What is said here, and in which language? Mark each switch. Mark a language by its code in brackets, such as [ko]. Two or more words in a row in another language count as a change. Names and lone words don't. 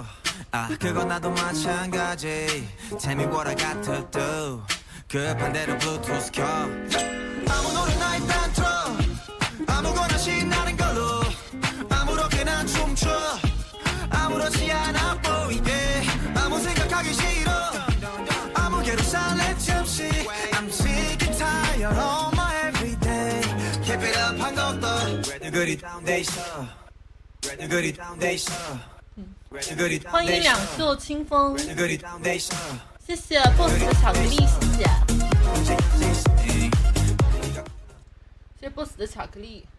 [ko] 아 그건 나도 마찬가지 [en] Tell me what I got to do [ko] 급한 대로 블루투스 켜 아무 노래나 일단 틀어 아무거나 신나는 걸로 아무렇게나 춤춰 아무렇지 않아 보이게 아무 생각하기 싫어 아무개로 살래 틈시 [en] I'm sick and tired of my everyday Keep it up [ko] 한 것도 왜들 그리 다운돼 있어 왜들 그리 다운돼 있어 왜들 그리 [zh] 欢迎 [ko] 다운돼 [zh] 两 [ko] 있어 [zh] 袖清风， [ko] 왜들 그리 다운돼 있어 [zh] 谢谢 boss 的巧克力，谢谢，谢谢 boss 的巧克力。